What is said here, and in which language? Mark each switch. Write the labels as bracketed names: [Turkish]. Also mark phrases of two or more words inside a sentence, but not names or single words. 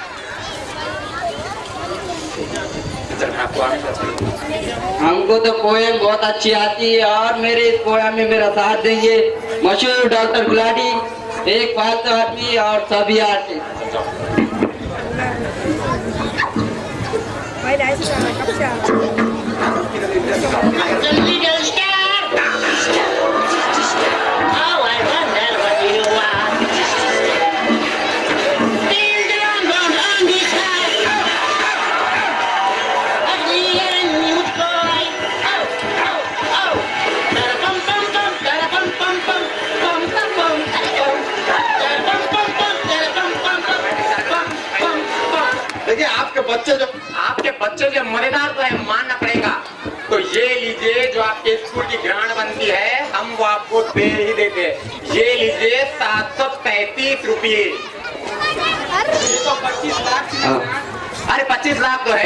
[Hindi] हमको तो पोएम बहुत अच्छी आती है और मेरे इस पोएम में मेरा साथ देंगे मशहूर डॉक्टर गुलाटी, एक फालतू आदमी और सभी आर्टिस्ट। जल्दी जल्दी स्टार। [English] Oh, I wonder what you are. Ding dong dong on the side. Ugly and new toy. Oh, oh, oh. Da-da-bum bum bum, da-da-bum bum bum, bum bum bum, da-da-bum bum bum, da-da-bum bum bum, bum bum bum. [Hindi] देखिए आपके बच्चे जो मजेदार तो है, मानना पड़ेगा। तो ये लीजिए, जो आपके स्कूल की ग्रांट बनती है हम वो आपको दे ही देते हैं। ये लीजिए 735 रुपये। तो 25 लाख। अरे 25 लाख तो है।